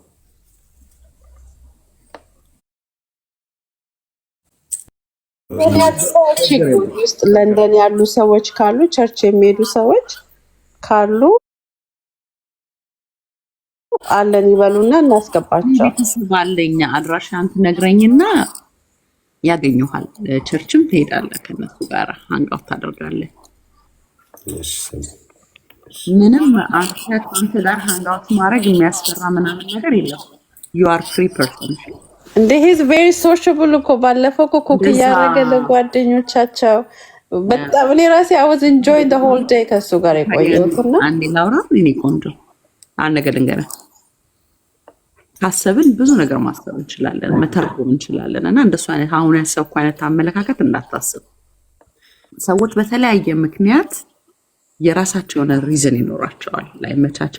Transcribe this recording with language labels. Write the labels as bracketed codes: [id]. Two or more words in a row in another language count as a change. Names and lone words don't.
[am] ውስጥ ለንደን ያሉ ሰዎች ካሉ ቸርች የሚሄዱ ሰዎች ካሉ አለን ይበሉና እናስገባቸው። ቤተሰብ አለኝ አድራሻን ትነግረኝና ያገኙሃል። ቸርችም ትሄዳለህ፣ ከነሱ ጋር አንጋውት ታደርጋለህ። ምንም አንተ ጋር አንጋውት ማድረግ የሚያስፈራ ምናምን ነገር የለም። [en] you are free person [am] እንደ [en] he's very sociable [am] እኮ ባለፈው እኮ ኩክ እያደረገ ለጓደኞቻቸው በጣም እኔ ራሴ [en] I was enjoying the whole day [am] ከሱ ጋር የቆየሁትና አንዴ ላውራ እኔ ቆንጆ አንድ ነገር ልንገርህ። ካሰብን ብዙ ነገር ማሰብ እንችላለን፣ መተርጎም እንችላለን። እና እንደሱ አይነት አሁን ያሰብኩ አይነት አመለካከት እንዳታስብ። ሰዎች በተለያየ ምክንያት የራሳቸው የሆነ ሪዝን ይኖራቸዋል። ላይመቻቸው